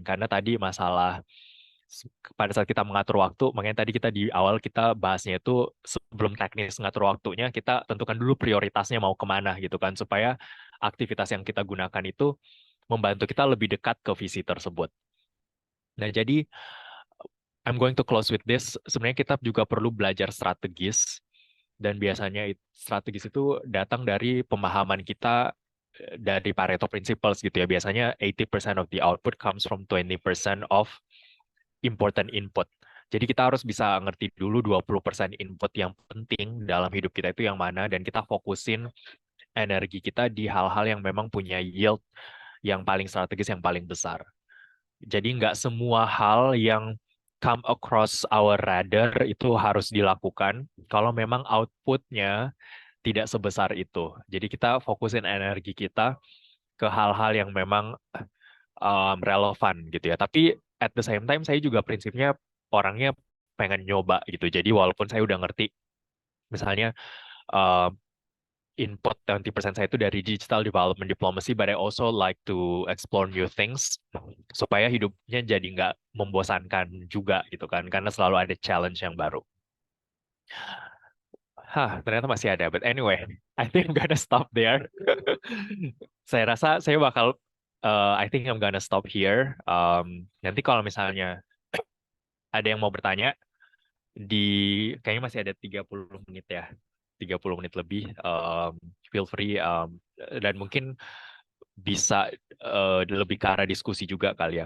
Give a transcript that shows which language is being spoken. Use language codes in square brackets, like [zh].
[id] Karena tadi masalah pada saat kita mengatur waktu, makanya tadi kita di awal kita bahasnya itu sebelum teknis ngatur waktunya, kita tentukan dulu prioritasnya mau kemana gitu kan, supaya aktivitas yang kita gunakan itu membantu kita lebih dekat ke visi tersebut. Nah, jadi [en] I'm going to close with this. [id] Sebenarnya kita juga perlu belajar strategis, dan biasanya strategis itu datang dari pemahaman kita dari Pareto Principles gitu ya. Biasanya [en] 80% of the output comes from 20% of important input. [id] Jadi kita harus bisa ngerti dulu 20% input yang penting dalam hidup kita itu yang mana, dan kita fokusin energi kita di hal-hal yang memang punya yield yang paling strategis, yang paling besar. Jadi nggak semua hal yang [en] come across our radar [id] itu harus dilakukan kalau memang outputnya tidak sebesar itu. Jadi kita fokusin energi kita ke hal-hal yang memang relevan gitu ya. Tapi [en] at the same time [id] saya juga prinsipnya orangnya pengen nyoba gitu. Jadi walaupun saya udah ngerti, misalnya um, input 20% saya itu dari digital development diplomacy, [en] but I also like to explore new things [id] supaya hidupnya jadi nggak membosankan juga gitu kan, karena selalu ada challenge yang baru. Ternyata masih ada, [en] but anyway, I think I'm gonna stop there. [id] Saya rasa saya bakal, [en] I think I'm gonna stop here. [id] Nanti kalau misalnya ada yang mau bertanya, kayaknya masih ada 30 menit ya. 30 menit lebih, [en] feel free, [id] dan mungkin bisa lebih ke arah diskusi juga kali ya.